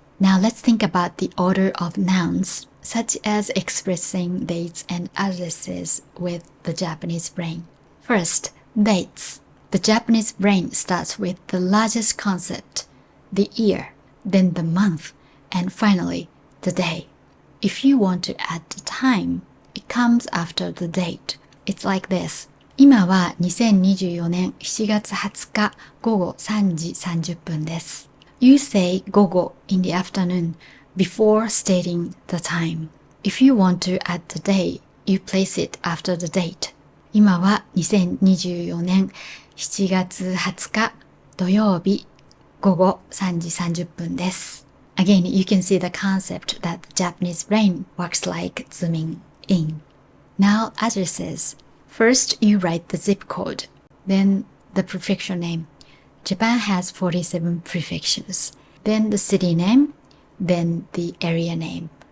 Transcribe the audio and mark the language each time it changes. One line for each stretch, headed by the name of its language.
English: Now let's think about the order of nouns, such as expressing dates and addresses with the Japanese brain. First, dates. The Japanese brain starts with the largest concept, the year, then the month, and finally, the day. If you want to add the time, it comes after the date. It's like this.
Japanese: 今は2024年7月20日午後3時30分です。
English: You say 午後 in the afternoon before stating the time. If you want to add the day, you place it after the date.
Japanese: 今は2024年7月20日土曜日午後3時30分です。
English: Again, you can see the concept that the Japanese brain works like zooming in. Now, addresses. First, you write the zip code, then the prefecture name. Japan has 47 prefectures. Then the city name, then the area name.